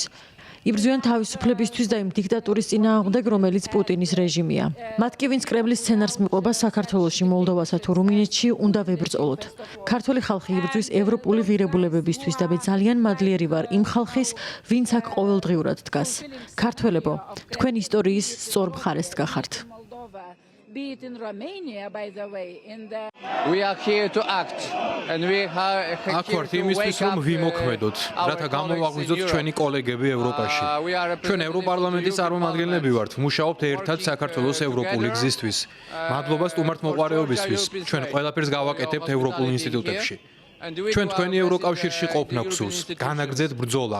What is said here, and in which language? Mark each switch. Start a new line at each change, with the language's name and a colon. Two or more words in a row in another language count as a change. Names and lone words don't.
Georgian: იბრძვიან თავისუფლებისთვის და იმ დიქტატურის წინააღმდეგ, რომელიც პუტინის რეჟიმია. მათ კი, ვინც კრემლის სცენარს მიყვება საქართველოში, მოლდოვასა თუ რუმინეთში, უნდა ვებრძოლოთ. ქართველი ხალხი იბრძვის ევროპული ღირებულებებისთვის და მე ძალიან მადლიერი ვარ იმ ხალხის, ვინც აქ ყოველდღიურად დგას. ქართველებო, თქვენ ისტორიის სწორ მხარეს დგახართ.
English: Be it in Romania, by the way, We are here to act and we are
Georgian: აქ ვართ იმისთვის, რომ ვიმოქმედოთ, რათა გამოვაღვიძოთ ჩვენი კოლეგები ევროპაში. ჩვენ ევროპარლამენტის წარმომადგენლები ვართ, ვმუშაობთ ერთად საქართველოს ევროპული გზისთვის. მადლობა სტუმართმოყვარეობისთვის. ჩვენ ყველაფერს გავაკეთებთ ევროპულ ინსტიტუტებში. ჩვენ თქვენი ევროკავშირში ყოფნა გსურს, განაგრძეთ ბრძოლა.